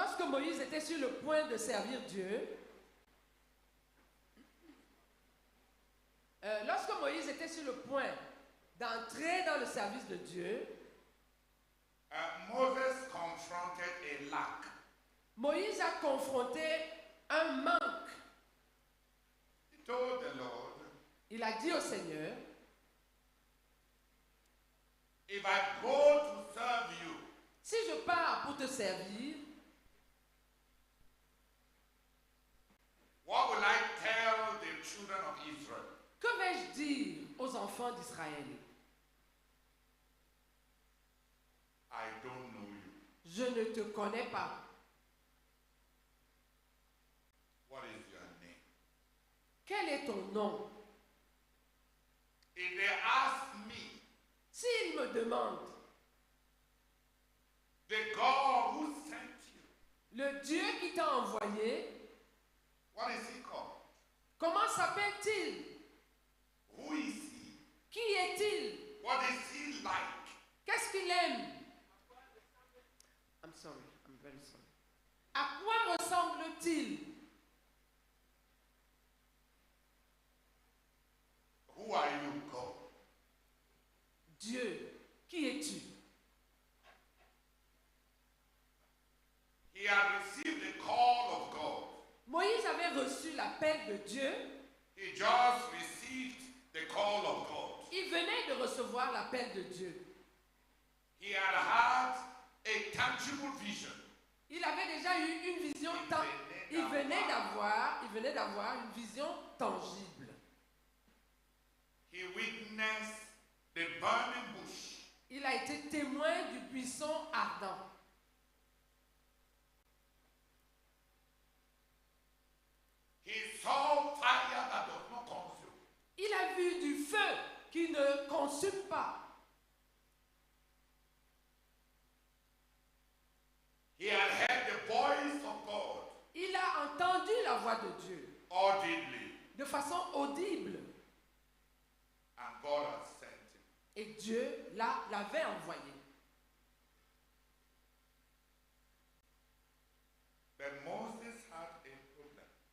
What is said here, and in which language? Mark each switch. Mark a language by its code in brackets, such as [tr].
[fr] Moïse était sur le point de servir Dieu, lorsque Moïse était sur le point d'entrer dans le service de Dieu, [en] Moses confronted a lack. [fr] Moïse a confronté un manque. [en] He told the Lord, [fr] Il a dit au Seigneur, [en] if I go to serve you, [fr] si je pars pour te servir, [en] what will I tell the children of Israel? [fr] que vais-je dire aux enfants d'Israël? [en] I don't know you. [fr] Je ne te connais pas. [en] What is your name? [fr] Quel est ton nom? [en] If they ask me, [fr] S'ils me demandent, [en] the God who sent you, [fr] le Dieu qui t'a envoyé, [en] what is he called? [fr] comment s'appelle-t-il? [en] Who is he? [fr] Qui est-il? [en] What is he like? [fr] Qu'est-ce qu'il aime? [en] I'm sorry, I'm very sorry. [fr] À quoi ressemble-t-il? [en] Who are you, God? [fr] Dieu, qui es-tu? [en] He had received the call of God. [fr] Moïse avait reçu l'appel de Dieu. [en] He just received the call of God. [fr] Il venait de recevoir l'appel de Dieu. [en] He had had a tangible vision. [fr] Il avait déjà eu une vision il venait d'avoir une vision tangible. [en] He witnessed the burning bush. [fr] Il a été témoin du buisson ardent. [en] He saw fire that does not consume. [fr] Il a vu du feu qui ne consume pas. [en] He had heard the voice of God [fr] Il a entendu la voix de Dieu [en] audibly, [fr] de façon audible. [en] and God had sent him. [fr] Et Dieu l'avait envoyé. [en] But Moses had a problem,